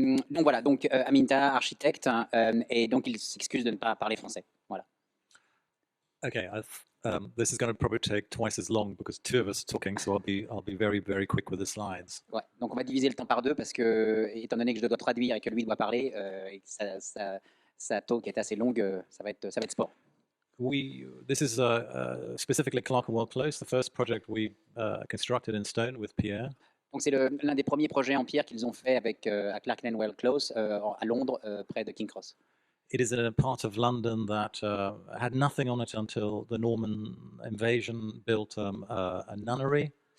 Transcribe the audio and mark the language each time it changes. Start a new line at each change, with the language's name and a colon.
French: Donc voilà, donc Aminta, architecte, et donc il s'excuse de ne pas parler français. Voilà.
English: Okay, this is going to probably take twice as long because two of us are talking, so I'll be very, very quick with the slides.
French: Ouais, donc on va diviser le temps par deux parce que, étant donné que je dois traduire et que lui doit parler, et que sa talk est assez longue, ça va être sport.
English: This is specifically Clerkenwell Close, the first project we constructed in stone with Pierre.
French: Donc c'est l'un des premiers projets en pierre qu'ils ont fait avec à Clerkenwell Close à Londres, près de King Cross.
English: It is in a part of London that had nothing on it until the Norman invasion built a nunnery.